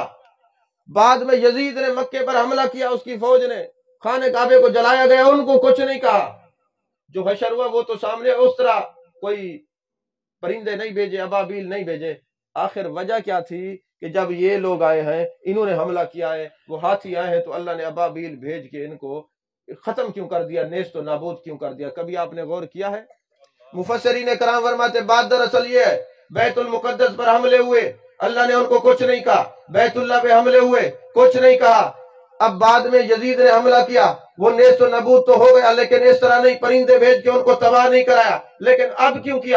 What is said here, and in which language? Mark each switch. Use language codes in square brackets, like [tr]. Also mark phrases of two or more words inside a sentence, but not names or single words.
[ur] بعد میں یزید نے مکے پر حملہ کیا، اس کی فوج نے خانہ کعبے کو جلایا گیا، ان کو کچھ نہیں کہا. جو حشر ہوا وہ تو سامنے. اس طرح کوئی پرندے نہیں بھیجے، ابابیل نہیں بھیجے؟ آخر وجہ کیا تھی کہ جب یہ لوگ آئے ہیں، انہوں نے حملہ کیا ہے، وہ ہاتھی آئے ہیں، تو اللہ نے ابابیل بھیج کے ان کو ختم کیوں کر دیا، نیست و نابود کیوں کر دیا؟ کبھی آپ نے غور کیا ہے؟ مفسرین کرام فرماتے بات دراصل یہ ہے، بیت المقدس پر حملے ہوئے، اللہ نے ان کو کچھ نہیں کہا، بیت اللہ پہ حملے ہوئے، کچھ نہیں کہا۔ اب بعد میں یزید نے حملہ کیا، وہ نیست و نابود تو ہو گیا، لیکن اس طرح نہیں پرندے بھیج کے ان کو تباہ نہیں کرایا۔ لیکن اب کیوں کیا؟